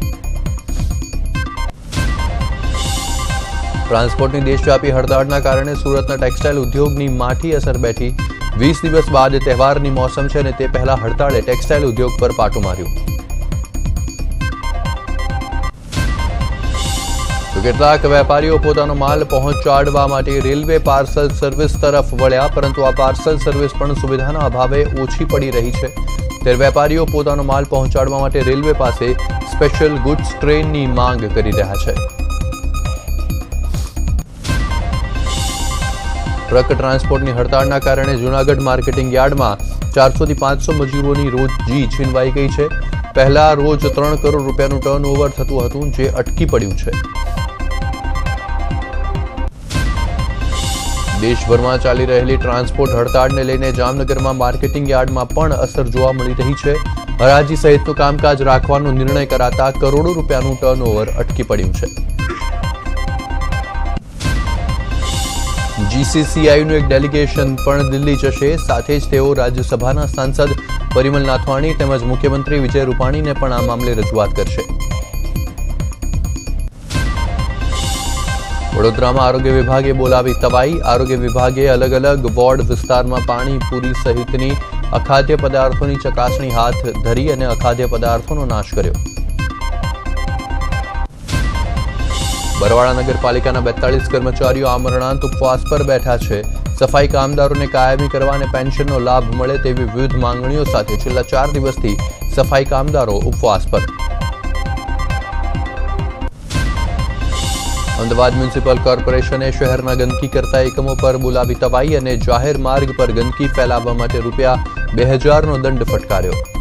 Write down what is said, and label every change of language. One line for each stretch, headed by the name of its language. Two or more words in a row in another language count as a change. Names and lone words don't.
Gujarati: ટ્રાન્સપોર્ટની દેશવ્યાપી હડતાળના કારણે સૂરતના ટેક્સટાઇલ ઉદ્યોગની માઠી અસર બેઠી। 20 દિવસ બાદ તહેવારની મોસમ છે ને તે પહેલા હડતાળે ટેક્સટાઇલ ઉદ્યોગ પર પાટું માર્યું। तो કેટલાક વેપારીઓ પોતાનો માલ પહોંચાડવા માટે રેલવે પાર્સલ સર્વિસ તરફ વળ્યા, પરંતુ આ પાર્સલ સર્વિસ પણ સુવિધાના અભાવે ઓછી પડી રહી છે। ત્યારે વેપારીઓ પોતાનો માલ પહોંચાડવા માટે રેલવે પાસે સ્પેશિયલ ગુડ્સ ટ્રેનની માંગ કરી રહ્યા છે। ટ્રક ટ્રાન્સપોર્ટની હડતાળના કારણે જૂનાગઢ માર્કેટિંગ યાર્ડમાં 400 થી 500 મજૂરોની રોજી છીનવાઈ ગઈ છે। પહેલા રોજ 3 કરોડ રૂપિયાનું ટર્નઓવર થતું હતું, જે અટકી પડ્યું છે। દેશભર ચાલી રહેલી ટ્રાન્સપોર્ટ હડતાળ ને લઈને જામનગર માં માર્કેટિંગ યાર્ડ માં પણ અસર જોવા મળી રહી છે। હરાજી સહિતનું કામકાજ રાખવાનો નિર્ણય કરાતા કરોડો રૂપિયાનું ટર્નઓવર અટકી પડ્યું છે। જીસીસીઆઈનું એક ડેલિગેશન પણ દિલ્હી જશે, સાથે જ તેઓ રાજ્યસભાના સાંસદ પરિમલ નથવાણી તેમજ મુખ્યમંત્રી વિજય રૂપાણી ને પણ આ મામલે રજૂઆત કરશે। વડોદરામાં આરોગ્ય વિભાગે બોલાવી તવાઈ। આરોગ્ય વિભાગે અલગ અલગ વોર્ડ વિસ્તારમાં પાણીપુરી સહિતની અખાદ્ય પદાર્થોની ચકાસણી હાથ ધરી અને અખાદ્ય પદાર્થોનો નાશ કર્યો। બરવાળા નગરપાલિકાના 42 કર્મચારીઓ આમરણાંત ઉપવાસ પર બેઠા છે। સફાઈ કામદારોને કાયમી કરવા અને પેન્શનનો લાભ મળે તેવી વિવિધ માંગણીઓ સાથે છેલ્લા 4 દિવસથી સફાઈ કામદારો ઉપવાસ પર. અમદાવાદ મ્યુનિસિપલ કોર્પોરેશને શહેરના ગંદકી કરતા એકમો પર બોલાવી તવાઈ અને જાહેર માર્ગ પર ગંદકી ફેલાવવા માટે ₹2000નો દંડ ફટકાર્યો.